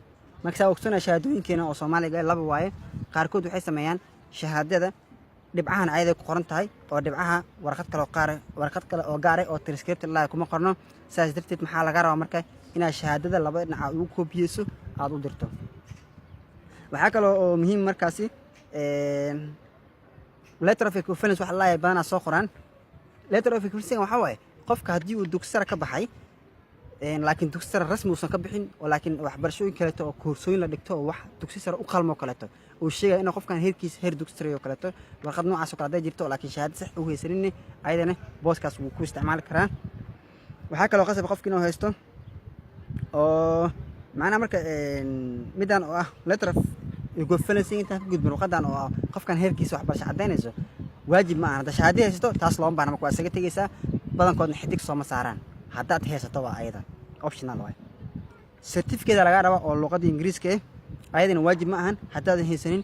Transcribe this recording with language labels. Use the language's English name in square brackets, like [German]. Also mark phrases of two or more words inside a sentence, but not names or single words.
[Somali] marka ogsoona shahaadooyinkeena oo Soomaaliga laba waaye qaarkood waxay sameeyaan shahaadada dhibcahan ayada ku qoran tahay oo dhibcaha warqad kale oo gaar ah oo transcript la kuma qorno. saas darteed maxaa laga rabaa marka inaad shahaadada laba dhinac ugu koobiyeyso aad u dirto. waxaa kale oo muhiim markaasi [English] letter of equivalence [Somali] waxa la yahay baana soo qoran. [English] letter of equivalence [Somali] waxa waaye qofka haddii uu dugsi sare ka baxay laakiin dugsi sare rasmi uusan ka bixin oo laakiin waxbarashooyin kale oo koorsooyin la dhigto oo wax dugsi sare u qalmo kale oo sheegay in qofkan heerkiisa heer dugsi sare oo kale warqad noocaas oo kale ay jirto laakiin shahaado sax u haysanin ayadana booskaas wuu ku isticmaali karaa. waxaa kale oo qasab qofkii inuu haysto oo macnaha marka midaan oo ah [English] letter of equivalence [Somali] inta ku gudbin warqadan oo qofkan heerkiisa waxbarasho cadeynayso waajib ma aha. shahaado haysto taas loo baahan marka waa isaga tagaysaa badankoodna xidig soo ma saaraan haddaad haysato waa ayada optional way. certificate laga rabo oo luqadda Ingiriiska ayadana waajib ma ahan haddaad haysanin.